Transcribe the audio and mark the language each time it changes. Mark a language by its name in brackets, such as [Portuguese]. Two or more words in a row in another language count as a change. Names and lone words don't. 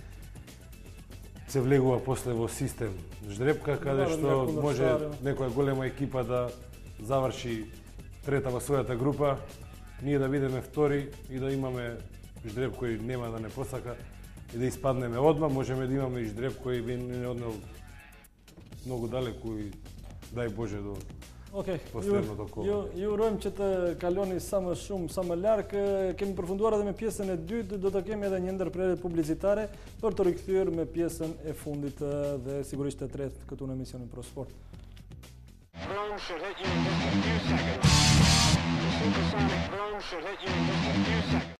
[Macedonian] Се влегува после во систем ждрепка, каде што може некоја голема екипа да заврши трета во својата група, ние да бидеме втори и да имаме ждреп кој нема да не посака и да испаднеме одма, можеме да имаме и ждреп кој би не однел многу далеку и дај Боже до [Albanian] Okej, Posterno kohë. ju urojmë që të kaloni sa më shumë, sa më larg. Kemi përfunduar edhe me pjesën e dytë, do të kemi edhe një ndërprerje publicitare për të rikthyer me pjesën e fundit dhe sigurisht e tretë këtu në emisionin Pro Sport. [English] Drone should hit you in just a few seconds. The supersonic drone should hit you in just a few seconds.